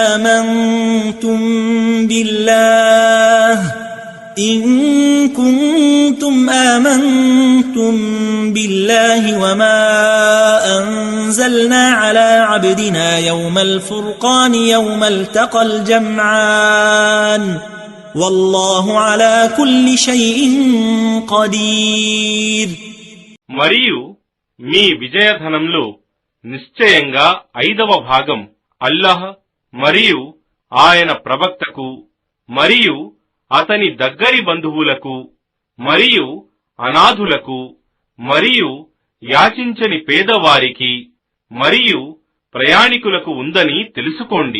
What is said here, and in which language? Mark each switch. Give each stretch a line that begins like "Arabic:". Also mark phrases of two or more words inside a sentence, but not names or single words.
Arabic: آمنتم بالله وما أنزلنا على عبدنا يوم الفرقان يوم التقى الجمعان والله على كل شيء قدير.
Telugu: మరియు మీ విజయధనంలో నిశ్చయంగా 5వ భాగం అల్లాహ్ మరియు ఆయన ప్రవక్తకు మరియు అతని దగ్గరి బంధువులకు మరియు అనాథులకు మరియు యాచించని పేదవారికి మరియు ప్రయాణికులకు ఉందని తెలుసుకోండి.